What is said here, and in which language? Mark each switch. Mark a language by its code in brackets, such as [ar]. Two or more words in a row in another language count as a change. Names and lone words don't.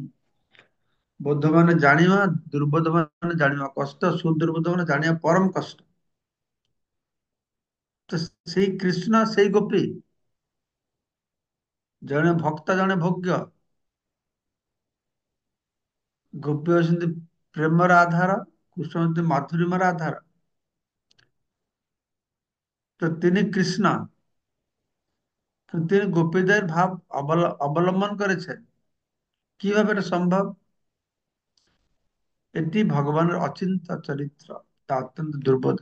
[or] ବୋଧ ମାନେ ଜାଣିବା, ଦୁର୍ಬೋଧ ମାନେ ଜାଣିବା କଷ୍ଟ, ସୁଦୁର୍ಬೋଧ ମାନେ ଜାଣିବା ପରମ କଷ୍ଟ। ତ ସେଇ କୃଷ୍ଣ ସେଇ ଗୋପୀ, ଜଣେ ଭକ୍ତ ଜଣେ ଭୋଗ୍ୟ। ଗୋପୀ ହେଉଛନ୍ତି ପ୍ରେମର ଆଧାର, କୃଷ୍ଣ ହଉଛନ୍ତି ମାଧୁରୀମର ଆଧାର। [bn] তো তিনি কৃষ্ণ, তো তিনি গোপীদের ভাব অবলম্বন করেছেন। কিভাবে এটা সম্ভব? এটি ভগবানের অচিন্ত্য চরিত্র, তা অত্যন্ত দুর্বোধ।